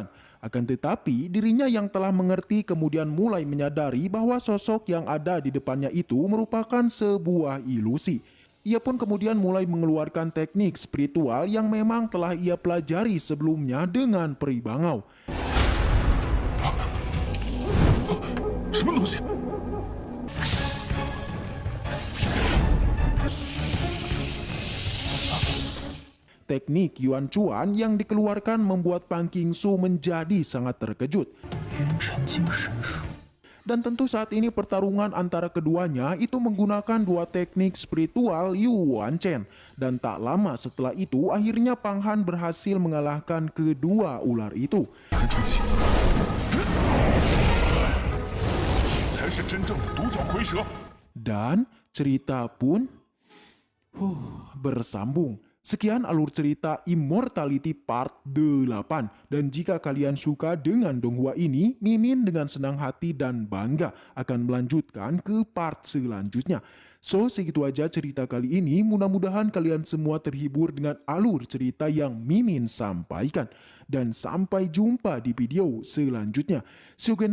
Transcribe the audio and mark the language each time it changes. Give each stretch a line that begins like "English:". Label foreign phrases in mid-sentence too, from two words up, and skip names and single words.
Indonesian: Akan tetapi dirinya yang telah mengerti kemudian mulai menyadari bahwa sosok yang ada di depannya itu merupakan sebuah ilusi. Ia pun kemudian mulai mengeluarkan teknik spiritual yang memang telah ia pelajari sebelumnya dengan peri bangau.
Chinese: 什么东西？
Indonesian: Teknik Yuan Chuan yang dikeluarkan membuat Pang Qingsu menjadi sangat terkejut.
Chinese: 元辰精神术，
Indonesian: Dan tentu saat ini pertarungan antara keduanya itu menggunakan dua teknik spiritual Yu Wan Chen. Dan tak lama setelah itu akhirnya Pang Han berhasil mengalahkan kedua ular itu.
Chinese: 出奇，才是真正的独角蝰蛇。
Indonesian: Dan cerita pun bersambung. Sekian alur cerita Immortality Part 8. Dan jika kalian suka dengan donghua ini, Mimin dengan senang hati dan bangga akan melanjutkan ke part selanjutnya. So, segitu aja cerita kali ini. Mudah-mudahan kalian semua terhibur dengan alur cerita yang Mimin sampaikan. Dan sampai jumpa di video selanjutnya.
English: See you again next